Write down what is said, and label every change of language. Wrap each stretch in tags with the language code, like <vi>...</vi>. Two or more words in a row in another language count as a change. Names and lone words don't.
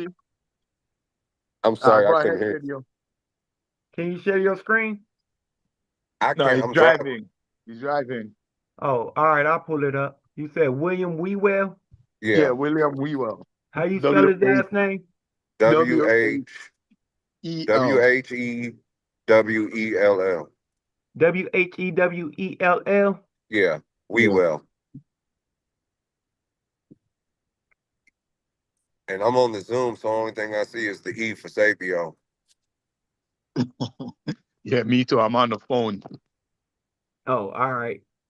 <en>I'm sorry, Go I ahead, couldn't hear. radio. Can you share your screen? I No, can't. he's I'm driving. driving. He's driving. Oh, all right, I'll pull it up. You said William Wewell. Yeah, Yeah. William Wewell. How you spell W his H last name? W W H H E W L. H E W E L L. Whewell. Yeah. We Yeah. will. And I'm on the Zoom, so the only thing I see is the E for Sapio. Yeah, me too. I'm on the phone. Oh, all right.</en>